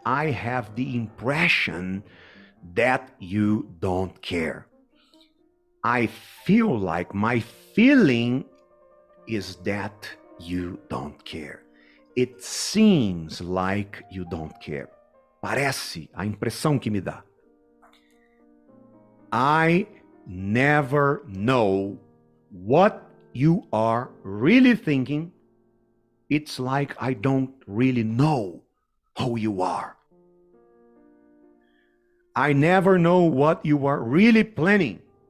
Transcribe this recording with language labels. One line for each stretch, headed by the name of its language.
English: I have the impression that you don't care. I feel like my feeling is that you don't care. It seems like you don't care.
Portuguese: Parece, a impressão que me dá.
English: I never know what you are really thinking. It's like I don't really know who you are. I never know what you are really planning.